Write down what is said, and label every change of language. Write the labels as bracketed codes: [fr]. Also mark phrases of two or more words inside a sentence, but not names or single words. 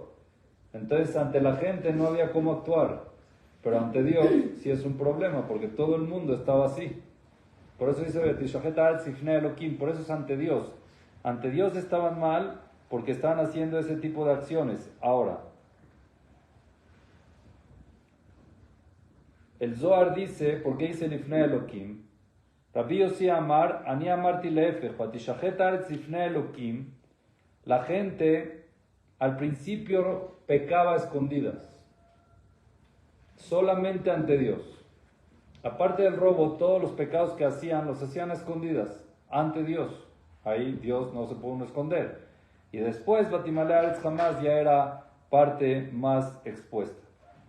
[es] Entonces ante la gente no había cómo actuar, pero ante Dios sí es un problema, porque todo el mundo estaba así. Por eso dice [he] ותשחת הארץ לפני אלהים, [es] por eso es ante Dios. Ante Dios estaban mal porque estaban haciendo ese tipo de acciones. Ahora, el Zohar dice, ¿por qué dice [he] לפני אלהים? רבי יוסי אמר, אני אמרתי לפיכך, ותשחת הארץ לפני אלהים. [es] La gente al principio pecaba a escondidas, solamente ante Dios. Aparte del robo, todos los pecados que hacían, los hacían a escondidas, ante Dios. Ahí Dios no se puede uno esconder. Y después, [he] ותמלא הארץ חמס [es] ya era parte más expuesta.